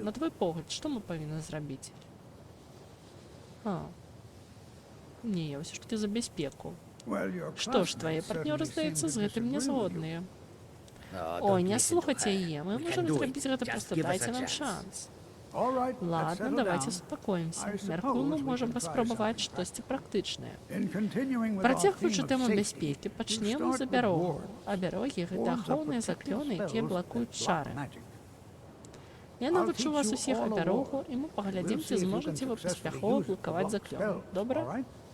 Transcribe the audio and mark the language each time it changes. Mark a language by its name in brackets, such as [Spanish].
[Belarusian] На твой погляд, што мы павінны зрабіць? Не, ўсё ж такі за бяспеку. Што ж, твае партнёры, здаецца, з гэтым не згодныя. Ой, не слухайте яе, мы можем зрабіць гэта, просто дайце нам шанс. [Russian] Ладно, давайте успокоимся. [Belarusian] Мяркую, мы можам паспрабаваць штосьці практычнае. Працягваючы тэму бяспекі, пачнем з абярогу. Абярогі — гэта ахоўныя заклёны, якія блакуюць чары. Я навучу вас усіх абярогу, і мы паглядзім, ці зможаце вы паспяхова блакаваць заклён. Добра?